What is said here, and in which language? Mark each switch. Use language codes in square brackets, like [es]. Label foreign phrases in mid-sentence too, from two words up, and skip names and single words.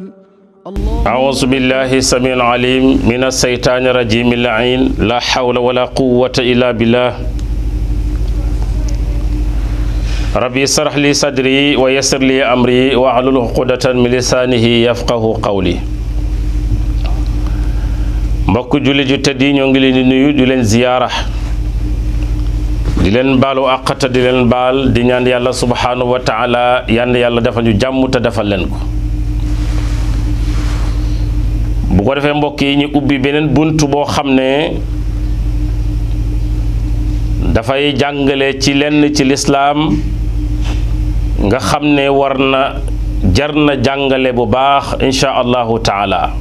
[ar] أعوذ بالله السميع العليم من الشيطان الرجيم اللعين لا حول ولا قوة إلا بالله ربي اشرح لي صدري ويسر لي أمري واحلل عقدة من لسانه يفقه قولي [wo] mbokk julli ju tedd yi ñoo ngi leen di nuyu di leen ziyaara di leen baalu àq di leen baal di ñaan yàlla [ar] سبحانه وتعالى [wo] yàlla defal ñu jàmm te defal leen ko bu ko defee mbokk yi ñu ubbi beneen bunt boo xam ne dafay jàngale ci lenn ci lislaam nga xam ne war na jar na jàngale bu baax [ar] إن شاء الله تعالى